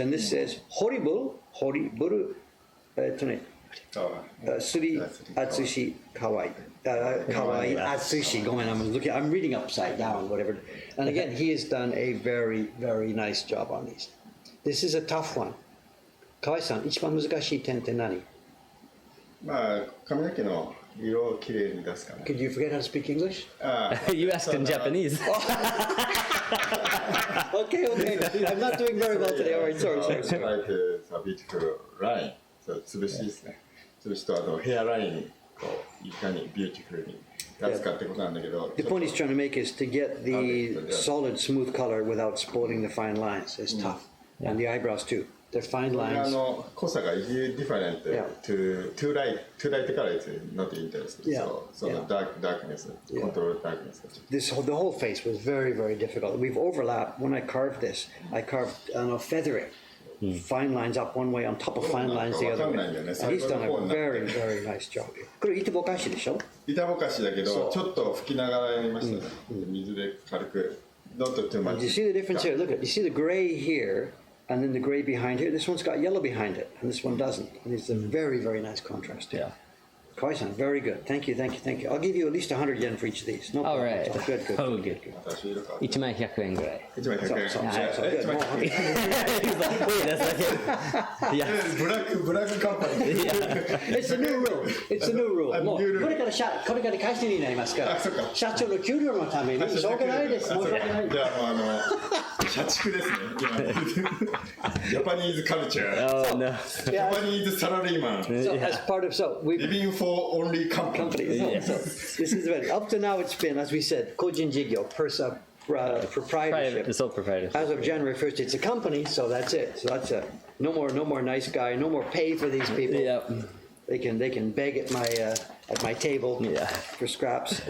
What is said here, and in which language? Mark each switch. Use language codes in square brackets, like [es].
[en] And this says, horrible, Suri Atsushi Kawaii. Kawaii Atsushi. I'm reading upside down, whatever. And again, he has done a very, very nice job on these. This is a tough one. [ja] Kawaii-san, 一番難しい点って何? まあ髪の毛の色をきれいに出すかな。 [en] Could you forget how to speak English? You asked in Japanese. Okay. I'm not doing very well today. All right, sorry. Like a beautiful line. [ja] そう潰しですね。潰しとあとヘアラインにこういかにビューティフルに出すかってことなんだけど。 [en] The point he's trying to make is to get the solid, smooth color without spoiling the fine lines. It's tough, and the eyebrows too. They're fine [ja] これ [en] lines. [ja] 濃さが [en] different to light color is not interesting. So the darkness, control darkness. The whole face was very, very difficult. We've overlapped. When I carved this, I carved feathering. fine lines up one way on top of fine lines the other way. And he's done a very, very nice job. [ja] これ板ぼかしでしょ？板ぼかしだけどちょっと拭きながらやりましたね。水で軽く。 [en] Not too much. Do you see the difference here? Look at, you see the gray here, and then the gray behind here. This one's got yellow behind it, and this one doesn't. And it's a very, very nice contrast. Yeah. Kawai-san, very good. Thank you, thank you, thank you. I'll give you at least 100 yen for each of these. No All problem. right. Good, good. Oh, good. [ja] 1万100円ぐらい。 1枚100円。 [en] So good. More. Wait a second. Yeah. [ja] ブラックカンパニー。 [en] It's a new rule. It's a new rule. [ja] もう [en] new rule. [ja] これから返してになりますから。社長の給料のためにしょうがないです。申し訳ないです。じゃあ社畜ですね。ジャパニーズカルチャー。 [en] Oh, no. [ja] ジャパニーズサラリーマン。 [en] So as part of we Living for only company. So this is very up to now. It's been, as we said, kojin jigyo, proprietorship. Sole proprietorship. As of January 1st, it's a company, so that's it. So that's it. No more nice guy. No more pay for these people. Yeah. They can beg at my table for scraps.